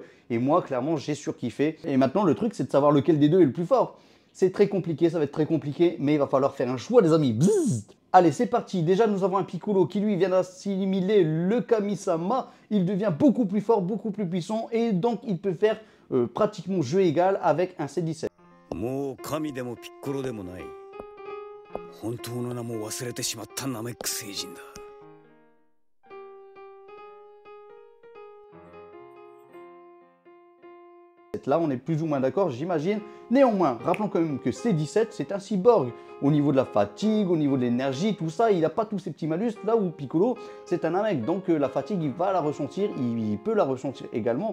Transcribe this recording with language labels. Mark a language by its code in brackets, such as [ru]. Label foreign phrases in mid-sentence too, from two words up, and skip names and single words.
[fr] Et moi, clairement, j'ai surkiffé. Et maintenant, le truc, c'est de savoir lequel des deux est le plus fort. C'est très compliqué, ça va être très compliqué, mais il va falloir faire un choix, les amis. Bzzz. Allez, c'est parti. Déjà, nous avons un Piccolo qui, lui, vient d'assimiler le Kami-sama. Il devient beaucoup plus fort, beaucoup plus puissant, et donc il peut faire pratiquement jeu égal avec un C17. [ja] もう神でもピッコロでもない。本当の名も忘れてしまったナメック星人だ。 [fr] Là, on est plus ou moins d'accord, j'imagine. Néanmoins, rappelons quand même que C17, c'est un cyborg. Au niveau de la fatigue, au niveau de l'énergie, tout ça, il n'a pas tous ces petits malus. Là où Piccolo, c'est un mec. Donc la fatigue, il va la ressentir, il peut la ressentir également.